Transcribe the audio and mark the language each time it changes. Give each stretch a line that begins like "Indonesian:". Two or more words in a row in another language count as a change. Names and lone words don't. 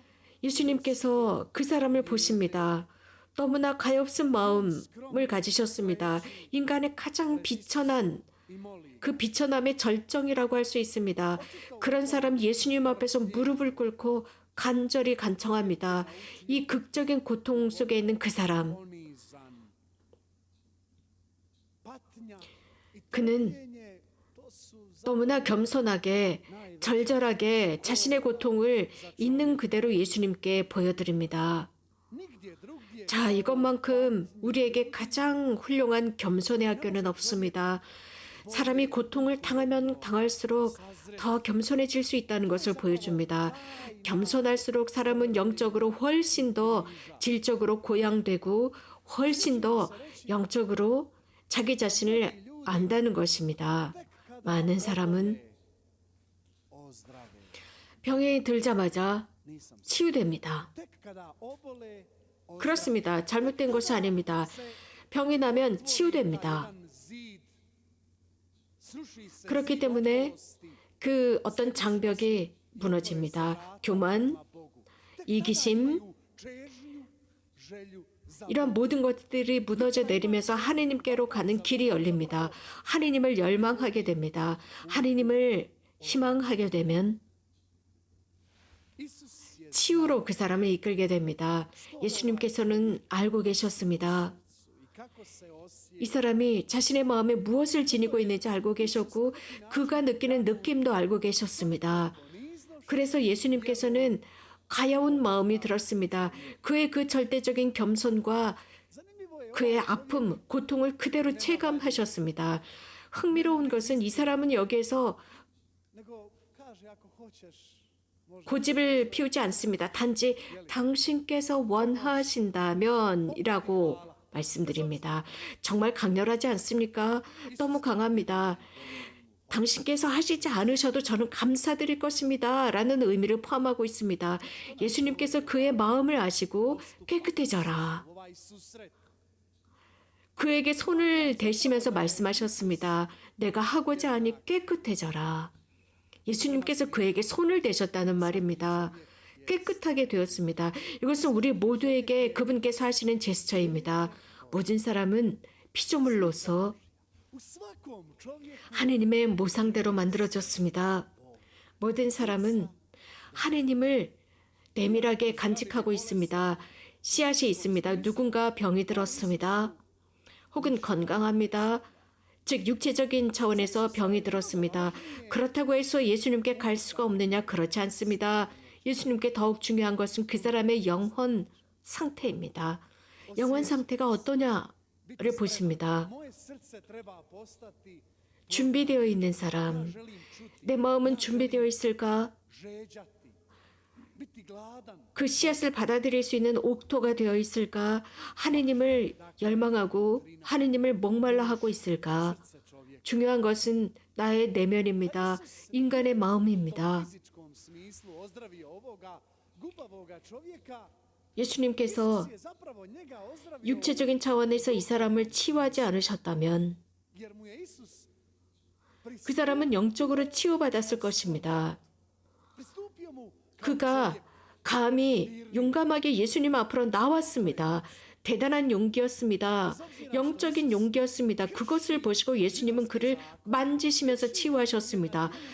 Korean: 예수님께서 그 사람을 보십니다. 너무나 가엾은 마음을 가지셨습니다. 인간의 가장 비천한
Croatian: i moli.
Korean: 그 비천함의 절정이라고 할 수 있습니다. 그런 사람 예수님 앞에서 무릎을 꿇고 간절히 간청합니다. 이 극적인 고통 속에 있는 그 사람,
Croatian: Ponizan. Patnja i
Korean: 그는
Croatian: trpljenje, to su
Korean: 너무나 겸손하게 절절하게 자신의 고통을 있는 그대로 예수님께 보여드립니다.
Croatian: nigdje drugdje
Korean: 자, 이것만큼 우리에게 가장 훌륭한 겸손의 학교는 없습니다. 사람이 고통을 당하면 당할수록 더 겸손해질 수 있다는 것을 보여줍니다. 겸손할수록 사람은 영적으로 훨씬 더 질적으로 고양되고 훨씬 더 영적으로 자기 자신을 안다는 것입니다. 많은 사람은
Croatian: ozdrave.
Korean: 병에 들자마자
Croatian: Nisam.
Korean: 치유됩니다.
Croatian: Tek kada obole,
Korean: 그렇습니다. 잘못된 것이 아닙니다. 병이 나면 치유됩니다.
Croatian: jedan zid sruši se
Korean: 그렇기
Croatian: zid
Korean: 때문에
Croatian: oholosti
Korean: 그 어떤 장벽이 무너집니다. 교만,
Croatian: prema Bogu. Tek
Korean: 이기심,
Croatian: tada čežnju, želju za
Korean: 이런 모든 것들이 무너져 내리면서 하느님께로 가는 길이 열립니다. 하느님을 열망하게 됩니다. 하느님을 희망하게 되면
Croatian: Isus je
Korean: 치유로 그 사람을 이끌게 됩니다. 예수님께서는 알고 계셨습니다.
Croatian: i kako se osjeća.
Korean: 이 사람이 자신의 마음에 무엇을 지니고 있는지 알고 계셨고 그가 느끼는 느낌도 알고 계셨습니다. 그래서 예수님께서는 가여운 마음이 들었습니다. 그의 그 절대적인 겸손과
Croatian: Zanimljivo je
Korean: 그의 아픔, 고통을 그대로 체감하셨습니다. 흥미로운 것은 이 사람은 여기에서
Croatian: nego kaže ako hoćeš može.
Korean: 고집을 피우지 않습니다. 단지 당신께서 원하신다면 이라고 말씀드립니다. 정말 강렬하지 않습니까? 너무 강합니다. 당신께서 하시지 않으셔도 저는 감사드릴 것입니다. 라는 의미를 포함하고 있습니다. 예수님께서 그의 마음을 아시고 깨끗해져라.
Croatian: Ovaj susret
Korean: 그에게 손을 대시면서 말씀하셨습니다. 내가 하고자 하니 깨끗해져라. 예수님께서 그에게 손을 대셨다는 말입니다. 깨끗하게 되었습니다. 이것은 우리 모두에게 그분께서 하시는 제스처입니다. 모든 사람은 피조물로서
Croatian: u svakom čovjeku
Korean: 하느님의 모상대로 만들어졌습니다. 모든 사람은 하느님을 내밀하게 간직하고 있습니다. 씨앗이 있습니다. 누군가 병이 들었습니다. 혹은 건강합니다. 즉 육체적인 차원에서 병이 들었습니다. 그렇다고 해서 예수님께 갈 수가 없느냐? 그렇지 않습니다. 예수님께 더욱 중요한 것은 그 사람의 영혼 상태입니다. 영혼 상태가 어떠냐를 보십니다.
Croatian: moje srce treba postati
Korean: 준비되어 있는 사람,
Croatian: želim čuti
Korean: 내 마음은 준비되어 있을까?
Croatian: žeđati biti gladan
Korean: 그 씨앗을 받아들일 수 있는 옥토가 되어 있을까? 하느님을 열망하고 하느님을 목말라 하고 있을까?
Croatian: srce čovjeka
Korean: 중요한 것은 나의 내면입니다. 인간의
Croatian: u
Korean: 마음입니다.
Croatian: fizičkom smislu ozdravio ovoga gubavoga čovjeka.
Korean: 예수님께서
Croatian: Isus je zapravo njega ozdravio
Korean: 육체적인 차원에서 이 사람을 치유하지 않으셨다면
Croatian: jer mu je Isus
Korean: 그 사람은 영적으로 치유받았을 것입니다.
Croatian: pristupio mu
Korean: 그가 감히 용감하게 예수님 앞으로 나왔습니다. 대단한 용기였습니다. 영적인 용기였습니다. 그것을 보시고 예수님은 그를 만지시면서 치유하셨습니다.